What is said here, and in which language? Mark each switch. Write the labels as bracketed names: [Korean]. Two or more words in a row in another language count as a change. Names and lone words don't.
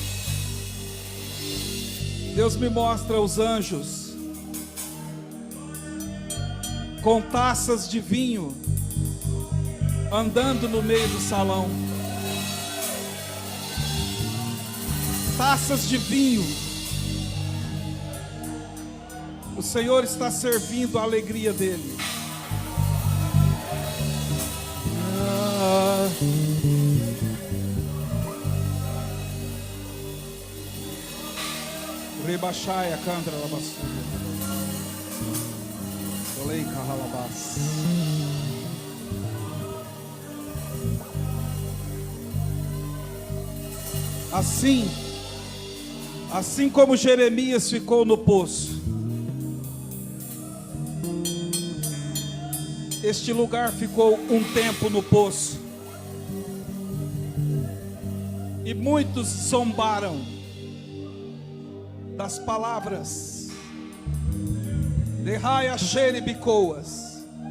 [Portuguese] Deus me mostra os anjos com taças de vinho, andando no meio do salão. Taças de vinho. O Senhor está servindo a alegria dele. Rebaixai a candra labassura. Solei carralabás. Assim como Jeremias ficou no poço, este lugar ficou um tempo no poço, e muitos zombaram das palavras de Raia Xeribicoas.